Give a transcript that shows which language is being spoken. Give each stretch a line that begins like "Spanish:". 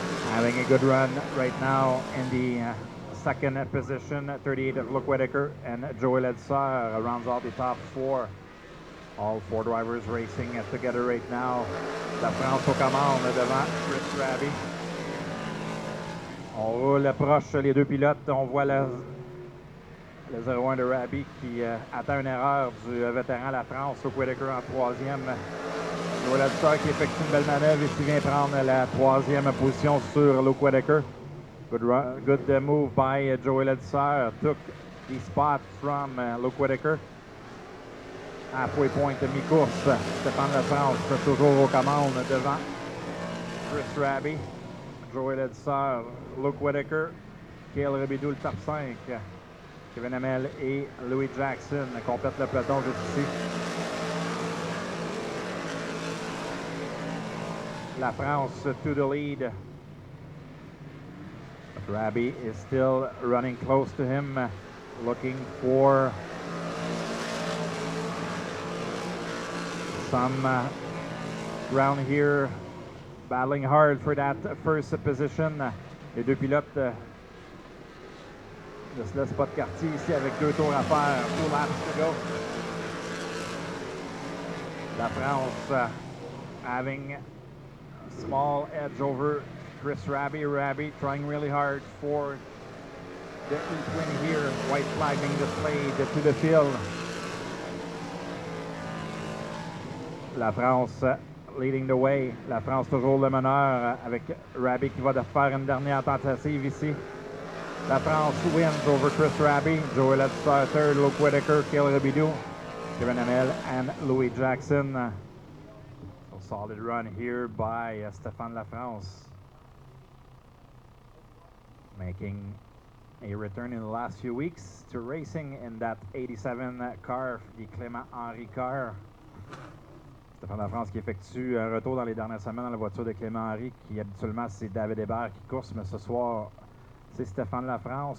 English: Having a good run right now in the second position, 38 of Luke Whitaker, and Joel Edsar rounds out the top four. All four drivers racing together right now.
French: Lafrance aux commandes devant Chris Raby. On roule proche les deux pilotes. On voit le 01 de Raby qui attend une erreur du vétéran Lafrance. Luke Whitaker en troisième. Joel Edsar qui effectue une belle manœuvre et qui vient prendre la troisième position sur Luke Whitaker.
English: Good move by Joel Edsar. Took the spot from Luke Whitaker. Halfway point
French: de mi-course. Stéphane Lafrance toujours aux commandes devant Chris Raby. Joel Edsar, Luke Whitaker, Cale Rebidou le top 5. Kevin Hamel et Louis Jackson complètent le peloton jusqu'ici.
English: Lafrance to the lead. But Raby is still running close to him, looking for some ground here, battling hard for that first position.
French: Les deux pilotes ne se laissent pas de quartier ici avec 2 tours à faire.
English: 2 laps to go. Lafrance having a small edge over Chris Raby. Raby trying really hard for the E20 here. White flag being displayed to the field. Lafrance leading the way.
French: Lafrance toujours le meneur avec Raby qui va faire une dernière tentative ici.
English: Lafrance wins over Chris Raby. Joel Edsar third, Luke Whitaker, Cale Rebidou, Kevin Hamel, and Louis Jackson. So solid run here by Stéphane Lafrance. Making a return in the last few weeks to racing in that 87 car, the Clément Henry car.
French: Stéphane Lafrance qui effectue un retour dans les dernières semaines dans la voiture de Clément Henry, qui habituellement c'est David Hébert qui course, mais ce soir c'est Stéphane Lafrance.